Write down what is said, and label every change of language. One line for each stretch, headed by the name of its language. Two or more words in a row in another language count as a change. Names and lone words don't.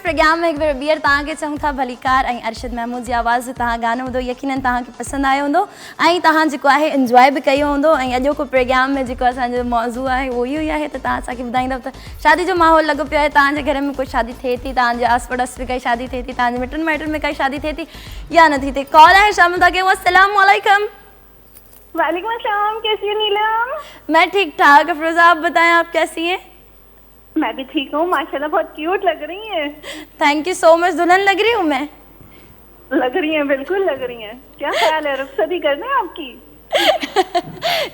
Sindhi: प्रोग्राम में हिकु बार ॿीहर तव्हांखे चऊं था भलीकार ऐं अरशद महमूद जी आवाज़ तव्हां गानो ॿुधो, यकीनन तव्हांखे पसंदि आयो हूंदो ऐं तव्हां जेको आहे इंजॉय बि कयो हूंदो। ऐं अॼोको प्रोग्राम में जेको असांजो मौज़ू आहे उहो इहो ई आहे त तव्हां असांखे ॿुधाईंदव त शादी जो माहौल लॻो पियो आहे, तव्हांजे घर में कोई शादी थिए थी, तव्हांजे आस पड़ोस में काई शादी थिए थी, तव्हांजे मिटनि माइटनि में काई शादी थिए थी या न थी थिए। कॉल आहे शामिल था कयूं।
Arabic: السلام عليكم. وعليكم السلام,
Urdu: کیسی ہو نیلم? میں ٹھیک ٹھاک. افروزہ آپ بتائیں آپ کیسی ہیں? میں بھی ٹھیک ہوں ماشاءاللہ، بہت کیوٹ لگ رہی ہیں.
English: Thank you so much.
Urdu: دلہن لگ رہی ہوں میں? لگ رہی ہیں، بالکل لگ رہی ہیں۔ کیا خیال ہے، رخصتی کرنا ہے آپ کی?